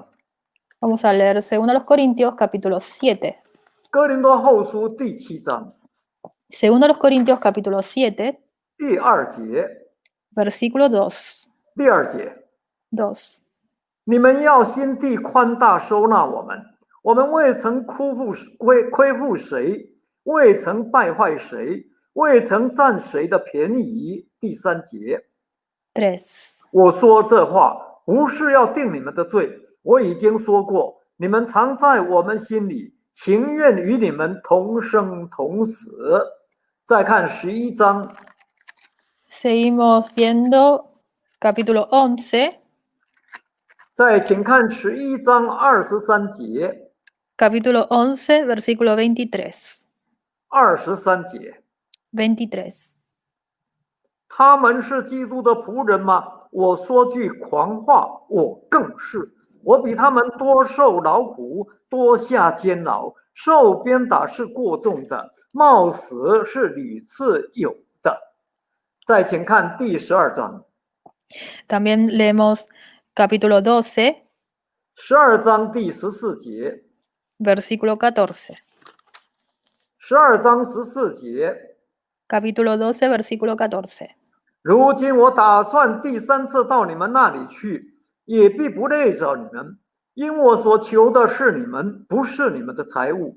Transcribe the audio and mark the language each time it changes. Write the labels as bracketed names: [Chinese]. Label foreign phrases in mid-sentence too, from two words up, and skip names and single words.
[Spanish] Vamos a leer 2 Corintios capítulo 7. [Chinese] 哥林多后书第7章。 [Spanish] 2 Corintios capítulo 7. [Chinese] 第2节。 [Spanish] Versículo 2. [Chinese] 第2节。 [Spanish] 2. [Chinese] 你们要心地宽大收纳我们，我们未曾亏负谁，未曾败坏谁，未曾占谁的便宜。第3节。 [Spanish] 3. [Chinese] 我说这话不是要定你们的罪，我已经说过，你们常在我们心里，情愿与你们同生同死。再看11章。 [Spanish] Seguimos viendo capítulo 11. [Chinese] 再请看11章23节， [Spanish] Capítulo 11, versículo 23. [Chinese] 23 节， [Spanish] 23. [Chinese] 他们是基督的仆人吗？我说句狂话，我更是。我比他们多受劳苦，多下监牢，受鞭打是过重的，冒死是屡次有的。再请看第12章， [Spanish] También leemos capítulo 12, [Chinese] 12 章第14节， [Spanish] versículo 14. [Chinese] 12章14节。 [Spanish] Capítulo 12, versículo 14. [Chinese] 如今我打算第3次到你们那里去，也必不累着你们，因我所求的是你们，不是你们的财物。